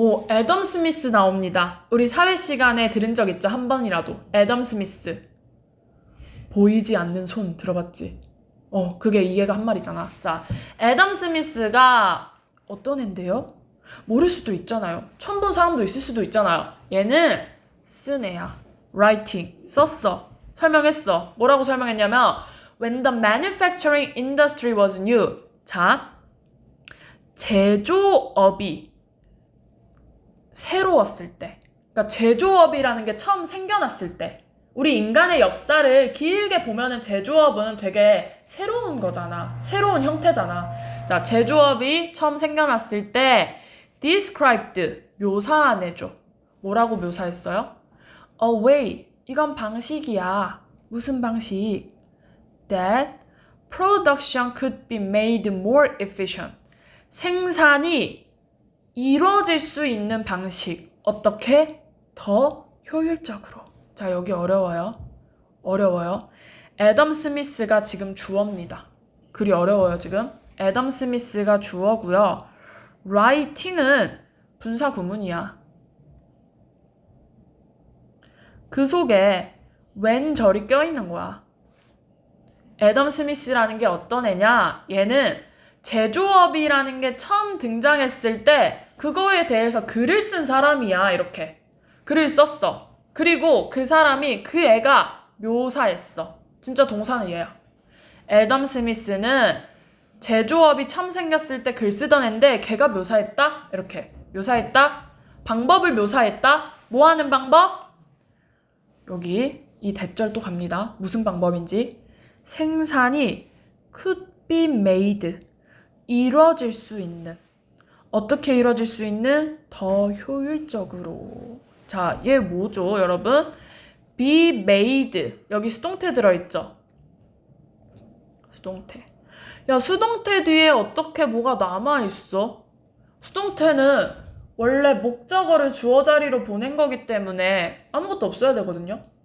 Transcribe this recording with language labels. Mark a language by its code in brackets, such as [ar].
[ko] 애덤 스미스 나옵니다. 우리 사회 시간에 들은 적 있죠? 한 번이라도. 애덤 스미스. 보이지 않는 손 들어봤지? 그게 이해가 한 말이잖아. 자, 애덤 스미스가 어떤 앤데요? 모를 수도 있잖아요. 처음 본 사람도 있을 수도 있잖아요. 얘는 쓴 애야. writing. 썼어. 설명했어. 뭐라고 설명했냐면 [en] when the manufacturing industry was new. [ko] 자, 제조업이 새로웠을 때. 그러니까 제조업이라는 게 처음 생겨났을 때. 우리 인간의 역사를 길게 보면은 제조업은 되게 새로운 거잖아. 새로운 형태잖아. 자, 제조업이 처음 생겨났을 때 [en] described, [ko] 묘사해줘. 뭐라고 묘사했어요? [en] A way, [ko] 이건 방식이야. 무슨 방식? [en] That production could be made more efficient. [ko] 생산이 이루어질 수 있는 방식. 어떻게? 더 효율적으로. 자, 여기 어려워요. 애덤 스미스가 지금 주어입니다. 글이 어려워요, 지금. 애덤 스미스가 주어고요. writing은 분사 구문이야. 그 속에 when 절이 껴있는 거야. 애덤 스미스라는 게 어떤 애냐? 얘는 제조업이라는 게 처음 등장했을 때 그거에 대해서 글을 쓴 사람이야. 이렇게 글을 썼어. 그리고 그 사람이 그 애가 묘사했어. 진짜 동사는 얘야. 애덤 스미스는 제조업이 처음 생겼을 때 글 쓰던 애인데 걔가 묘사했다? 이렇게 묘사했다? 방법을 묘사했다? 뭐 하는 방법? 여기 이 대절 또 갑니다. 무슨 방법인지. 생산이 [en] could be made. [ko] 이루어질 수 있는. 어떻게 이루어질 수 있는? 더 효율적으로. 자, 얘 뭐죠, 여러분? [en] be made. [ko] 여기 수동태 들어있죠? 수동태. 야, 수동태 뒤에 어떻게 뭐가 남아있어? 수동태는 원래 목적어를 주어 자리로 보낸 거기 때문에 아무것도 없어야 되거든요.